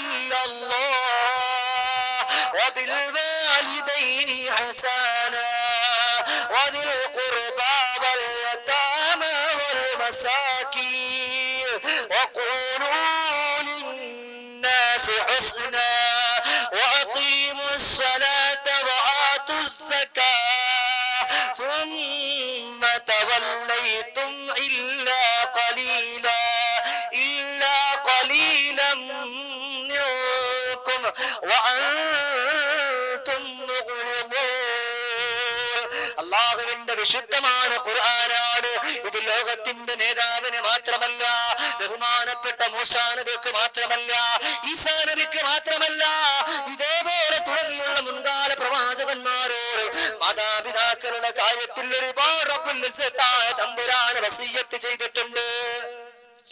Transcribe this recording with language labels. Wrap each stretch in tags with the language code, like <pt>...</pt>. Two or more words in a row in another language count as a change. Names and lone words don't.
<ar>إلا الله وبالوالدين حسنا وذي القربى واليتامى والمساكين وقولوا للناس حسنا وأقيموا الصلاة وآتوا الزكاة ثم توليتم إلا قليلا منكم وأنتم مغرضون.</ar> <ml>അല്ലാഹുവിന്റെ വിശുദ്ധമായ ഖുർആനാണ് ഇത്. ലോകത്തിന്റെ നേതാവിന് മാത്രമല്ല, ബഹുമാനപ്പെട്ട മൂസാ നബിക്ക് മാത്രമല്ല, ഈസാ നബിക്ക് മാത്രമല്ല, ഇതേപോലെ തുടങ്ങിയുള്ള മുൻകാല പ്രവാചകന്മാരോട് മാതാപിതാക്കളുടെ കാര്യത്തിൽ ഒരുപാട് തമ്പുരാൻ വസിയ്യത്ത് ചെയ്തിട്ടുണ്ട്.</ml>